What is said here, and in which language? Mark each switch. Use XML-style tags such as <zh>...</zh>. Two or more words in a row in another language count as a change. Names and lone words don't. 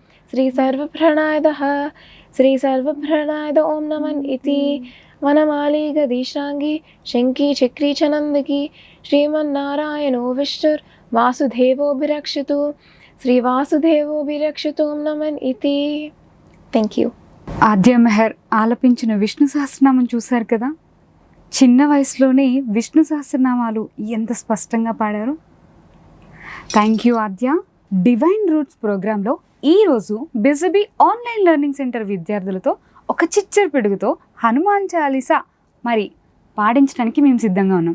<sa>श्रीसर्वप्रणायद ॐ नमन् इति वनमाली गदीश्राङ्गी शङ्की चक्री च नन्दकी श्रीमन्नारायणो विष्णुर्वासुदेवोऽभिरक्षतु श्रीवासुदेवोऽभिरक्षतु ॐ नमन् इति</sa> <en>thank you.</en> <te>ఆద్య మెహర్ ఆలపించిన విష్ణు సహస్రనామం చూశారు కదా. చిన్న వయసులోనే విష్ణు సహస్రనామాలు ఎంత స్పష్టంగా పాడారు.</te> <en>thank you Aadya.</en> <te>డివైన్ రూట్స్ ప్రోగ్రాంలో ఈరోజు బిజబీ ఆన్లైన్ లెర్నింగ్ సెంటర్ విద్యార్థులతో ఒక చిచ్చర పిడుగుతో హనుమాన్ చాలీసా మరి పాడించడానికి మేము సిద్ధంగా ఉన్నాం.</te>